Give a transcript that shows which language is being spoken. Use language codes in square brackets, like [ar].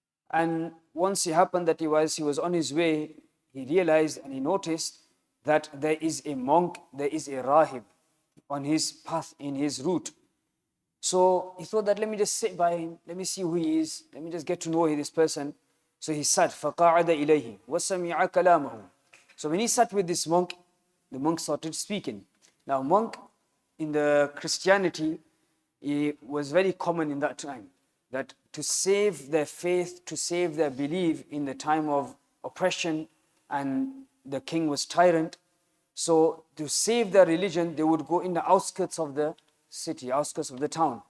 [en] And once it happened that he was on his way, he realized and he noticed that there is a monk, there is a rahib on his path, in his route. So he thought that, let me just sit by him, let me see who he is, let me just get to know this person. So he sat, [ar] فَقَعَدَ إِلَيْهِ وَسَمِعَ كَلَامَهُ. [en] So when he sat with this monk, the monk started speaking. Now monk in the Christianity, it was very common in that time that to save their faith, to save their belief in the time of oppression and the king was tyrant, so to save their religion, they would go in the outskirts of the city, outskirts of the town.